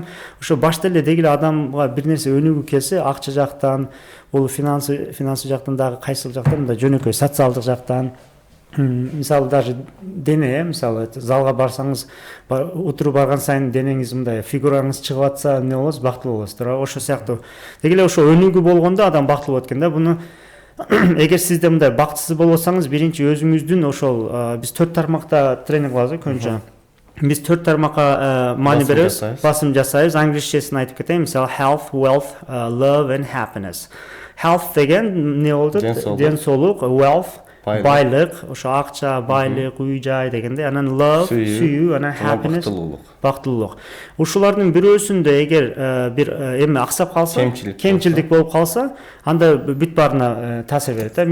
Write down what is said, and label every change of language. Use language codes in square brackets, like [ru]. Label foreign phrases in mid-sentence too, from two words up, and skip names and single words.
[ky] Ошо башта эле деги эле адамга бир нерсе өнүгүү келсе, акча жактан, бул финансы жактан дагы кайсыл жактан, мындай жөнөкөй социалдык жактан, мисалы даже дене, мисалы залга барсаңыз, утуру барган сайын денеңиз мындай фигураңыз чыгып атса, эмне болосуз, бактылуу болосуз, туура. Ошо сыяктуу. Деги эле ошо өнүгүү болгондо адам бактылуу болот экен да. Буну эгер сиз де мындай бактысыз болуп атсаңыз, биринчи өзүңүздүн ошол биз 4 тармакта тренинг кылабыз көбүнчө. Биз 4 тармакка маани беребиз, басым жасайбыз. Англисчесин айтып кетейин, мисалы [en] health, wealth, love and happiness. [ky] Health деген эмне болду? Денсаулык, wealth байлык, ошо акча, байлык, үй жай дегенде, анан love, сүйүү, анан happiness, бактылуулук. Ушулардын бирөөсүндө эгер бир эме аксап калса, кемчилдик болуп калса, анда бүт баарына таасир берет да.